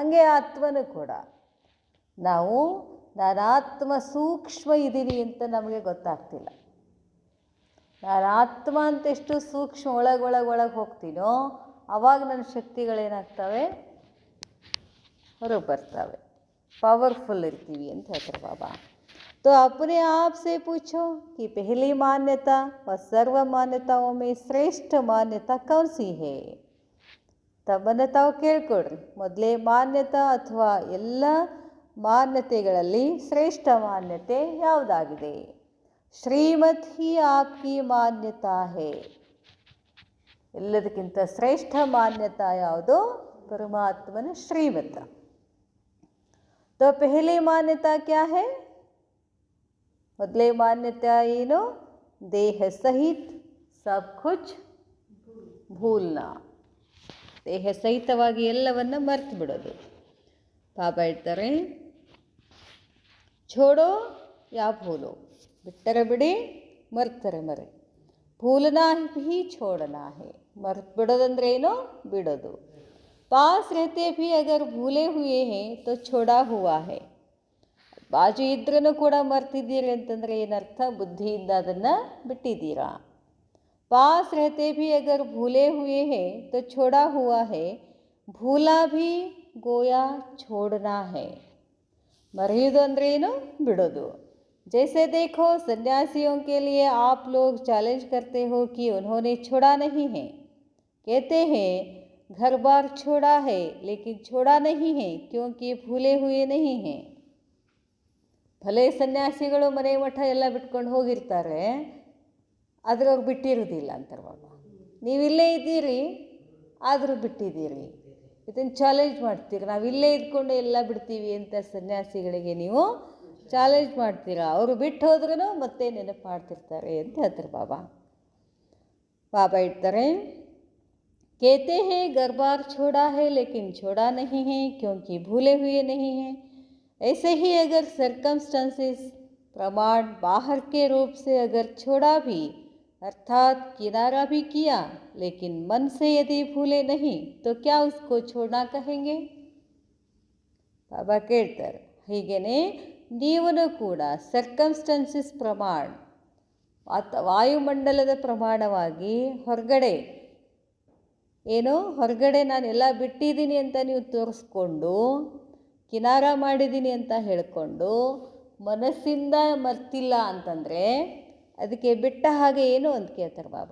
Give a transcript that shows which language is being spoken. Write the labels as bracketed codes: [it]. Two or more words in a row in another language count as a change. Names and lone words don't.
[kn] ಹಾಗೆ ಆತ್ಮನೂ ಕೂಡ ನಾವು ನಾನು ಆತ್ಮ ಸೂಕ್ಷ್ಮ ಇದ್ದೀನಿ ಅಂತ ನಮಗೆ ಗೊತ್ತಾಗ್ತಿಲ್ಲ. ನಾನು ಆತ್ಮ ಅಂತ ಎಷ್ಟು ಸೂಕ್ಷ್ಮ ಒಳಗೆ ಹೋಗ್ತೀನೋ ಆವಾಗ ನನ್ನ ಶಕ್ತಿಗಳೇನಾಗ್ತವೆ, ಹೊರಗೆ ಬರ್ತವೆ, पावरफुल इर्तीवी ಅಂತ ಹೇಳ್ತಾರೆ ಬಾಬಾ. [hi] तो अपने आप से पूछो कि पहली मान्यता व सर्व मान्यताओं में श्रेष्ठ मान्यता कौन सी है. [kn] ತಮ್ಮನ್ನು ತಾವು ಕೇಳ್ಕೊಡ್ರಿ, ಮೊದಲೇ ಮಾನ್ಯತಾ ಅಥವಾ ಎಲ್ಲ ಮಾನ್ಯತೆಗಳಲ್ಲಿ ಶ್ರೇಷ್ಠ ಮಾನ್ಯತೆ ಯಾವುದಾಗಿದೆ. [hi] श्रीमत ही आपकी मान्यता है. [kn] ಎಲ್ಲದಕ್ಕಿಂತ ಶ್ರೇಷ್ಠ ಮಾನ್ಯತಾ ಯಾವುದು? ಪರಮಾತ್ಮನ ಶ್ರೀಮತ. [hi] तो पहली मान्यता क्या है? [kn] ಮೊದಲೇ ಮಾನ್ಯತೆ ಏನು? [hi] देह सहित सब कुछ भूलना. [kn] ದೇಹ ಸಹಿತವಾಗಿ ಎಲ್ಲವನ್ನು ಮರ್ತು ಬಿಡೋದು. ಬಾಬಾ ಹೇಳ್ತಾರೆ, [hi] छोड़ो या भूलो, [kn] ಬಿಟ್ಟರೆ ಬಿಡಿ, ಮರ್ತರೆ ಮರೆ. [hi] भूलना भी छोड़ना है. [kn] ಮರ್ತು ಬಿಡೋದಂದ್ರೆ ಏನು? ಬಿಡೋದು. [hi] पास रहते भी अगर भूले हुए हैं तो छोड़ा हुआ है. [kn] ಬಾಜು ಇದ್ರೂ ಕೂಡ ಮರ್ತಿದ್ದೀರಿ ಅಂತಂದರೆ ಏನರ್ಥ? ಬುದ್ಧಿಯಿಂದ ಅದನ್ನು ಬಿಟ್ಟಿದ್ದೀರಾ. [hi] पास रहते भी अगर भूले हुए हैं तो छोड़ा हुआ है. भूला भी गोया छोड़ना है. [kn] ಮರೆಯುವುದು ಅಂದರೆ ಏನು? ಬಿಡೋದು. [hi] जैसे देखो सन्यासियों के लिए आप लोग चैलेंज करते हो कि उन्होंने छोड़ा नहीं है. कहते हैं घर बार छोड़ा है लेकिन छोड़ा नहीं है क्योंकि भूले हुए नहीं हैं. [kn] ಭಲೆ ಸನ್ಯಾಸಿಗಳು ಮನೆ ಮಠ ಎಲ್ಲ ಬಿಟ್ಕೊಂಡು ಹೋಗಿರ್ತಾರೆ, ಆದರೆ ಅವ್ರು ಬಿಟ್ಟಿರೋದಿಲ್ಲ ಅಂತಾರೆ ಬಾಬಾ. ನೀವಿಲ್ಲೇ ಇದ್ದೀರಿ ಆದರೂ ಬಿಟ್ಟಿದ್ದೀರಿ. ಇದನ್ನು ಚಾಲೆಂಜ್ ಮಾಡ್ತೀರಿ. ನಾವಿಲ್ಲೇ ಇದ್ಕೊಂಡು ಎಲ್ಲ ಬಿಡ್ತೀವಿ ಅಂತ ಸನ್ಯಾಸಿಗಳಿಗೆ ನೀವು ಚಾಲೆಂಜ್ ಮಾಡ್ತೀರಾ. ಅವರು ಬಿಟ್ಟು ಹೋದ್ರೂ ಮತ್ತೆ ನೆನಪು ಮಾಡ್ತಿರ್ತಾರೆ ಅಂತ ಹೇಳ್ತಾರೆ ಬಾಬಾ. ಬಾಬಾ ಇಡ್ತಾರೆ, [hi] कहते हैं घर बार छोड़ा है लेकिन छोड़ा नहीं है क्योंकि भूले हुए नहीं हैं. ऐसे ही अगर सर्कमस्टेंसेस प्रमाण बाहर के रूप से अगर छोड़ा भी अर्थात किनारा भी किया लेकिन मन से यदि भूले नहीं तो क्या उसको छोड़ना कहेंगे? [kn] बाबा ಕೇಳ್ತಾರೆ, ಹೀಗೇನೆ ನೀವನು ಕೂಡ ಸರ್ಕಮ್ಸ್ಟೆನ್ಸಸ್ ಪ್ರಮಾಣ, ವಾಯುಮಂಡಲದ ಪ್ರಮಾಣವಾಗಿ ಹೊರಗಡೆ ಹೊರಗಡೆ ನಾನೆಲ್ಲ ಬಿಟ್ಟಿದ್ದೀನಿ ಅಂತ ನೀವು ತೋರಿಸ್ಕೊಂಡು, ಕಿನಾರ ಮಾಡಿದ್ದೀನಿ ಅಂತ ಹೇಳಿಕೊಂಡು ಮನಸ್ಸಿಂದ ಮರ್ತಿಲ್ಲ ಅಂತಂದರೆ ಅದಕ್ಕೆ ಬಿಟ್ಟ ಹಾಗೆ ಏನು ಅಂತ ಕೇಳ್ತಾರೆ ಬಾಬಾ.